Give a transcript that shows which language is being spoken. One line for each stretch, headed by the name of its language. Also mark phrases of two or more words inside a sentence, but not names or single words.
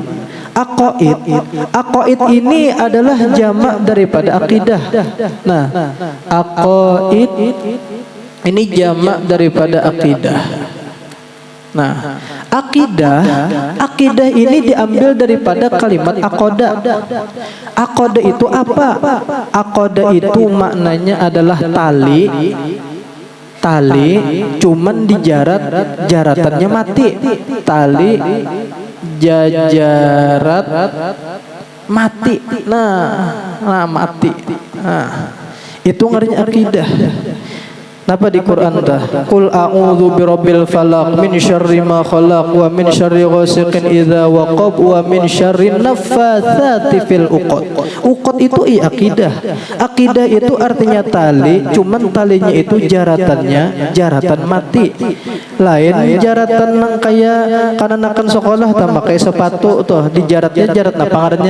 Banjar: Aqaid ini adalah jamak daripada akidah. Nah, aqaid Ini jamak daripada akidah. Nah, akidah ini diambil daripada kalimat aqada. Aqada itu apa? Aqada itu maknanya adalah tali cuman dijarat, jaratannya mati. Tali jajarat mati. Nah mati. Nah, itu ngerinya akidah. Napa di Quran dah?
Arabic: قل أعوذ برب الفلق من شر ما خلق ومن شر غاسق إذا وقب ومن شر النفاثات في العقد. Uqad itu akidah. Akidah itu artinya tali, cuman talinya itu jaratannya jaratan mati. Lain jaratan nang kaya kananakan sekolah tambah kayak sepatu tuh dijaratnya jarat apa ngarannya?